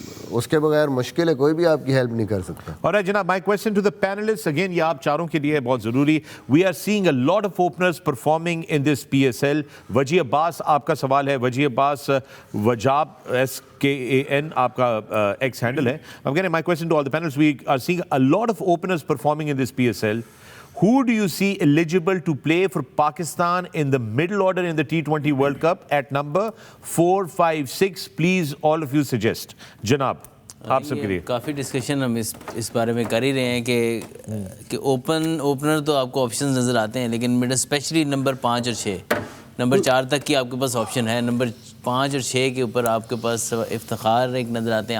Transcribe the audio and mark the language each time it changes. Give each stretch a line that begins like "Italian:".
Urdu: اس کے بغیر مشکل ہے, کوئی بھی آپ کی ہیلپ نہیں کر سکتا. اور جناب
English: my question to the panellist again,
Urdu: یہ آپ چاروں کے لیے بہت ضروری.
English: We are seeing a lot of openers performing in this PSL.
Urdu: وجی عباس, آپ کا سوال ہے. وجی عباس وجاب SKAN آپ کا ایکس ہینڈل ہے.
English: Again, my question to all the panelists, we are seeing a lot of openers performing in this PSL. Who do you see eligible to play for Pakistan in the middle order in the T20 World Cup at number 4, 5, 6? Please, all of you suggest.
Urdu: Janab, آپ سب کے لیے کافی discussion ہم اس بارے میں کر ہی رہے ہیں کہ اوپنر تو آپ کو آپشنز نظر آتے ہیں, لیکن مڈ اسپیشلی نمبر 5 اور 6, نمبر 4 تک کی آپ کے پاس آپشن ہے. نمبر 5 اور 6 کے اوپر آپ کے پاس افتخار ایک نظر آتے ہیں.